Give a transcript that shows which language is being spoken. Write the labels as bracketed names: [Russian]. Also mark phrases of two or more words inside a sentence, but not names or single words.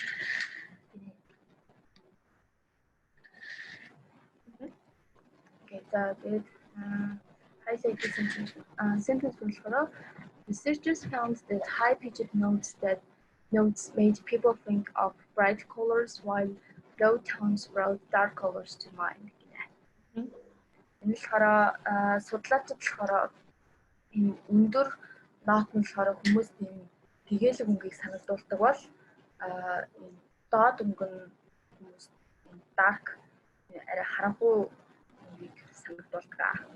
[English] Okay, so good. I say this sentence болохоор researchers found that high-pitched notes made people think of bright colors, while low tones brought dark colors to mind. [Mongolian] Энэ болохоор судлаачид болохоор энэ өндөр нот нь болохоор хүмүүст энэ тэгэлэг өнгийг санагдуулдаг бол энэ доод өнгө нь хүмүүст dark арай харанхуй өнгийг санагдуулдаг.